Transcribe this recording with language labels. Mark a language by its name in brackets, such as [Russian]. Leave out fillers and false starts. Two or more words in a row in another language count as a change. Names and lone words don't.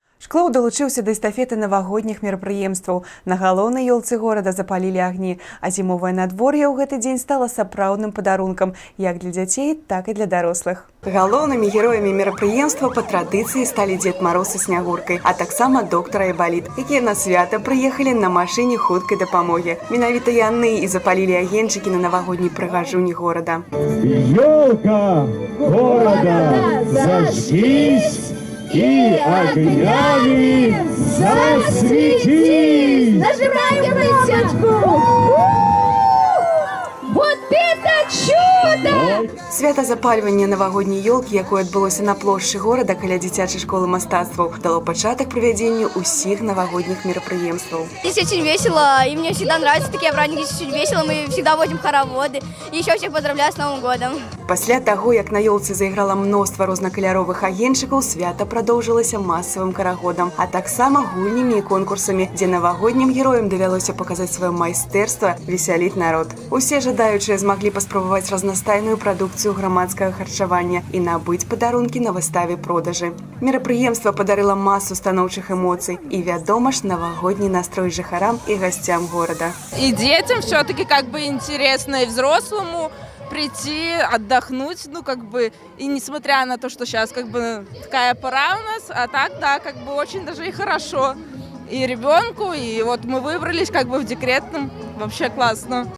[Belarusian] Шклоў далучыўся да эстафеты навагодніх мерапрыемстваў. На галоўнай ёлцы горада запалілі агні, а зімовае надвор'е ў гэты дзень стала сапраўдным падарункам як для дзяцей, так і для дарослых. Галоўнымі героямі мерапрыемства па традыцыі сталі Дзед Мароз і Снягуркай, а таксама доктар Айбаліт, якія на свята прыехалі на машыне хуткай дапамогі. Менавіта яны і запалілі агеньчыкі на навагодняй прыгажуні горада. [Russian] Ёлка города зажгись и огнями засветись! Нажимаем присядку! Вот это чудо! [Belarusian] Свята запальвання навагодняй ёлкі, якое адбылося на плошчы горада каля дзіцячай школы мастацтваў, дало пачатак правядзенню ўсіх навагодніх мерапрыемстваў. [Russian] Здесь очень весело, и мне всегда нравятся такие праздники, здесь очень весело, мы всегда водим хороводы. И еще всех поздравляю с Новым годом. [Belarusian] Пасля таго, як на ёлцы зайграла мноства рознакаляровых агеньчыкаў, свята прадоўжылася масавым карагодам, а таксама гульнямі і конкурсамі, дзе навагоднім героям давялося паказаць сваё майстэрства, весяліць народ. Усе жадаючыя змаглі паспрабаваць разнастайную прадукцыю грамадскага харчавання і набыць падарункі на выставе-продажы. Мерапрыемства падарыла масу станоўчых эмоцый і, вядома ж, навагодні настрой жыхарам і гасцям горада. [Russian] И детям все-таки как бы интересно, и взрослому прийти, отдохнуть, и несмотря на то, что сейчас такая пора у нас, а так, да, очень даже и хорошо. И ребенку, и вот мы выбрались в декретном, вообще классно.